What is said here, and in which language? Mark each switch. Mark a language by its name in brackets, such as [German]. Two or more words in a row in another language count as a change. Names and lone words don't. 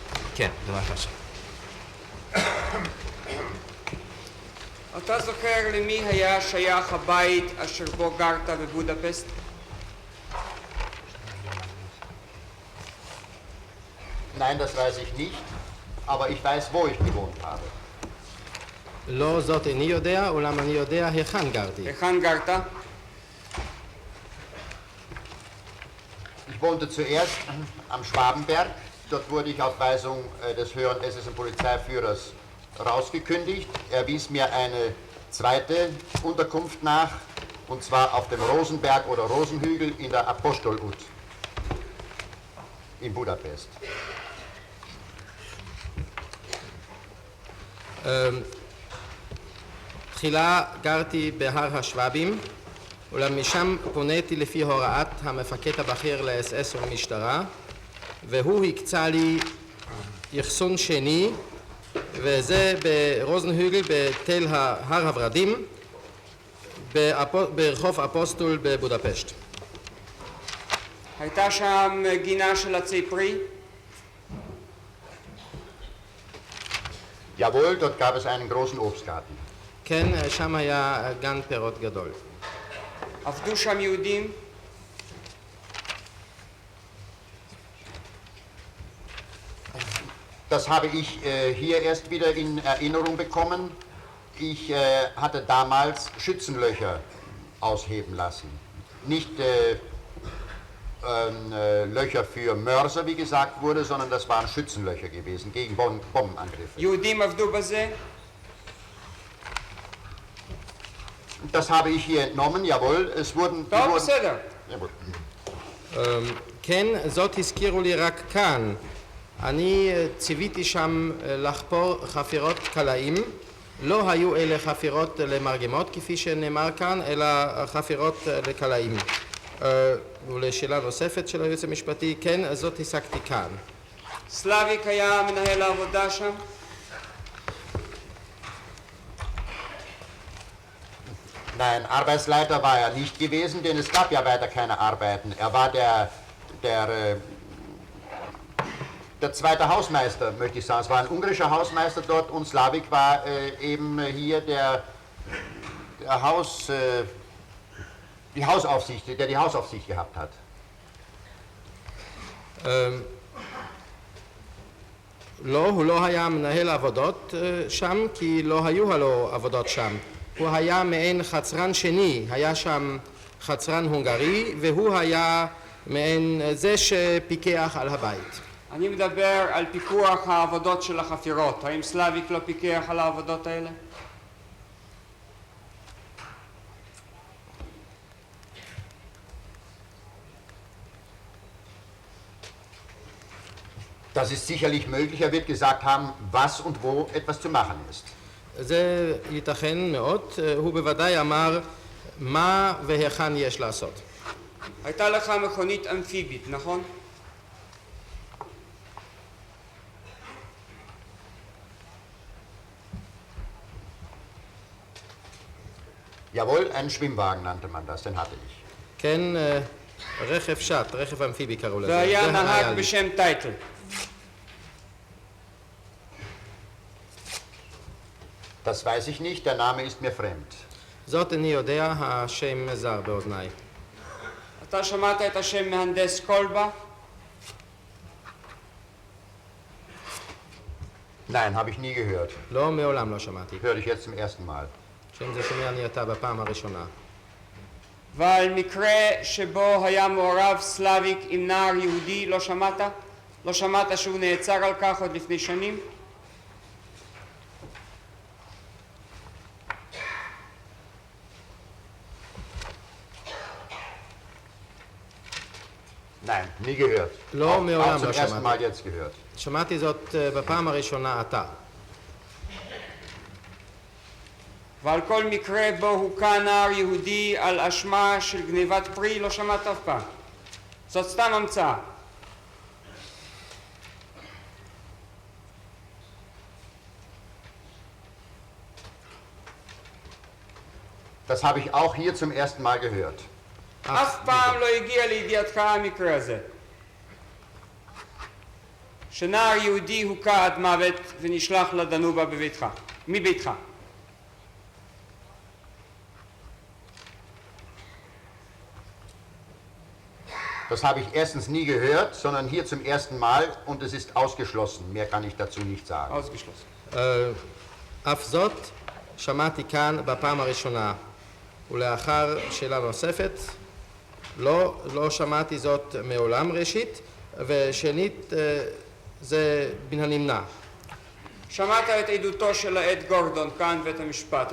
[Hebrew] כן, בבקשה. אתה זוכר למי היה שייך הבית אשר בו גרת בבודפשט? [German] Nein, das weiß ich nicht, aber ich weiß, wo ich gewohnt habe. [Hebrew] לא זאת איני יודע, אולם אני יודע היכן גרתי. היכן גרת? [German] Ich wohnte zuerst am Schwabenberg. Dort wurde ich auf Weisung des höheren SS- und Polizeiführers rausgekündigt. Er wies mir eine zweite Unterkunft nach, und zwar auf dem Rosenberg oder Rosenhügel in der Apostolhut in Budapest. [Hebrew] תחילה גרתי בהר השבבים, אולם משם פוניתי לפי הוראת המפקד הבכיר לאס-אס ולמשטרה, והוא הקצה לי יחסון שני, וזה ברוזנהוגל בתל הר הורדים, ברחוב אפוסטול בבודפשט. הייתה שם גינה של עצי פרי? [German] Jawohl, dort gab es einen großen Obstgarten. [Hebrew] כן, שם היה גן פירות גדול. עבדו שם יהודים? [German] Das habe ich hier erst wieder in Erinnerung bekommen. Ich hatte damals Schützenlöcher ausheben lassen. Nicht Löcher für Mörser, wie gesagt wurde, sondern das waren Schützenlöcher gewesen gegen Bombenangriffe. [Hebrew] יהודים עבדו בזה? [German] Das habe ich hier entnommen, jawohl. Es wurden... [Hebrew] טוב, בסדר. Jawohl. כן, זאת הזכירו לי רק כאן. אני ציוויתי שם לחפור חפירות קלעים. לא היו אלה חפירות למרגמות כפי שנאמר כאן, אלא חפירות לקלעים. ולשאלה נוספת של היועץ המשפטי, כן, זאת השגתי כאן. סלאביק היה מנהל העבודה שם? [German] Nein, Arbeitsleiter war er nicht gewesen, denn es gab ja weiter keine Arbeiten. Er war der zweite Hausmeister, möchte ich sagen. Es war ein ungarischer Hausmeister dort und Slavik war eben hier der Hausaufsicht, der die Hausaufsicht gehabt hat. [Hebrew] לא, הוא לא היה מנהל עבודות שם, כי לא היו לו עבודות שם. הוא היה מעין חצרן שני, היה שם חצרן הונגרי, והוא היה מעין זה שפיקח על הבית. אני מדבר על פיקוח העבודות של החפירות. האם סלאביק לא פיקח על העבודות האלה? [German] Das ist sicherlich möglich. Er wird gesagt haben, was und wo etwas zu machen ist. [Hebrew] זה ייתכן מאוד, הוא בוודאי אמר מה והיכן יש לעשות. הייתה לך מכונית אמפיבית, נכון? [German] Jawohl, einen Schwimmwagen nannte man das, den hatte ich. [Hebrew] כן, רכב שט, רכב אמפיבי קראו לזה. והיה זה היה נהג לי. בשם טייטל. [German] Das weiß ich nicht, der Name ist mir fremd. [Hebrew] זאת איני יודע, השם זר באוזניי. אתה שמעת את השם מהנדס קולבה? [German] Nein, habe ich nie gehört. [Hebrew] לא, מעולם לא שמעתי. [German] Höre ich jetzt zum ersten Mal. [Hebrew] שם זה שומע אני אתה בפעם הראשונה. ועל מקרה שבו היה מעורב סלאביק עם נער יהודי, לא שמעת? לא שמעת שהוא נעצר על כך עוד לפני שנים? [German] Nein, nie gehört. [Hebrew] לא, Auch מעולם zum לא [German] ersten Mal [Hebrew] שמעתי. [German] jetzt gehört. [Hebrew] שמעתי זאת בפעם הראשונה עתה. ועל כל מקרה בו הוכה נער יהודי על אשמה של גניבת פרי, לא שמעת אף פעם. זאת סתם המצאה. [German] Das habe ich auch hier zum ersten Mal gehört. [Hebrew] אף פעם לא הגיע לידיעתך המקרה הזה. שנער יהודי הוכה עד מוות ונשלח לדנובה מביתך. [German] Das habe ich erstens nie gehört, sondern hier zum ersten Mal und es ist ausgeschlossen. Mehr kann ich dazu nicht sagen. ausgeschlossen. [Hebrew] אף זאת שמעתי כאן בפעם הראשונה, ולאחר שאלה נוספת, לא שמעתי זאת מעולם ראשית, ושנית זה מן הנמנע. שמעת את עדותו של העד גורדון כאן בבית המשפט.